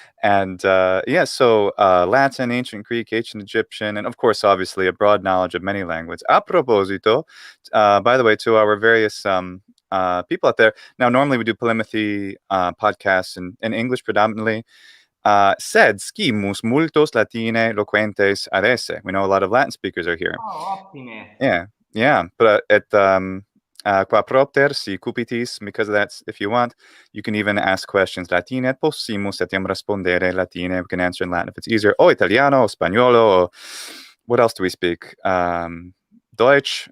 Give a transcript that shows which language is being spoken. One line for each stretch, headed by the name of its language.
English: And yeah, so Latin, ancient Greek, ancient Egyptian, and of course, obviously, a broad knowledge of many languages.
Italian: A proposito,
English: by the way, to our various people out there. Now, normally we do polýMATHY podcasts in English predominantly.
Latin: Sed scimus multos latine loquentes ad esse.
English: We know a lot of Latin speakers are here.
Italian: Oh, ottime.
English: Yeah, but
Latin: qua propter si cupitis,
English: because of that, if you want, you can even ask questions
Latin: Latine et possimus etiam respondere Latine.
English: We can answer in Latin if it's easier.
Italian: O Italiano, o Spagnolo,
English: or what else do we speak? Deutsch,